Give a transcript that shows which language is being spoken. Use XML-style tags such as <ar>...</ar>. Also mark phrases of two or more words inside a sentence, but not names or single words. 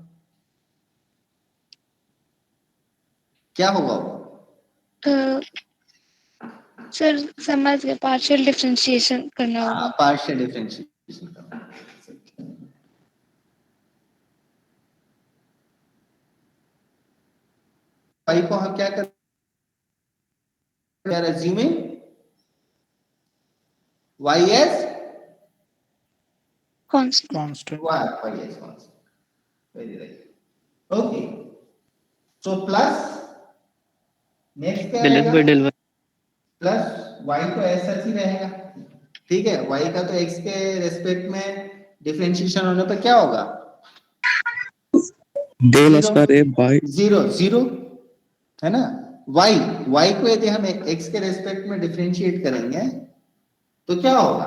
<hi>क्या होगा वो? सर समझ गए,</hi> <en>partial differentiation</en> <hi>करना होगा।</hi> <en>partial differentiation</en> <hi>करना। y को हम क्या कर</hi> <en>we are assuming y as Constant. Constant. y as constant. Very right. Okay. So plus next क्या del x by</en> <hi>रहेगा?</hi> <en>del y.</en> <hi>प्लस y तो ऐसा ही रहेगा, ठीक है। y का तो x के रेस्पेक्ट में डिफरेंशिएशन होने पर क्या होगा?</hi> <en>del square a by zero zero,</en> <hi>है ना। y को यदि हम x के रेस्पेक्ट में डिफरेंशिएट करेंगे तो क्या होगा?</hi>